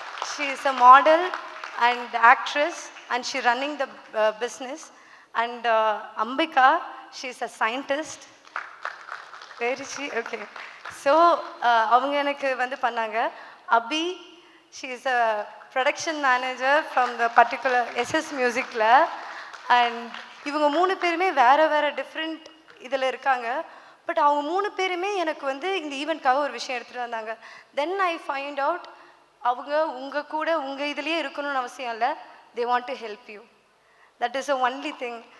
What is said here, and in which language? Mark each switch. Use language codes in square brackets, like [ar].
[en] She is a model and actress and she running the business. And Ambika, she is a scientist. Where is she? Okay. [ta] So அவங்க எனக்கு வந்து பண்ணாங்க. [en] Abhi, she is a production manager from the particular SS Musicல. [ta] And இவங்க 3 பேருமே வேறு different இதில் இருக்காங்க. But அவங்க 3 பேருமே எனக்கு வந்து இந்த ஈவெண்ட்காக ஒரு விஷயம் எடுத்துகிட்டு வந்தாங்க. [en] then I find out [ta] அவங்க உங்கள் கூட உங்கள் இதுலேயே இருக்கணும்னு அவசியம் இல்லை. [en] They want to help you. That is a only thing.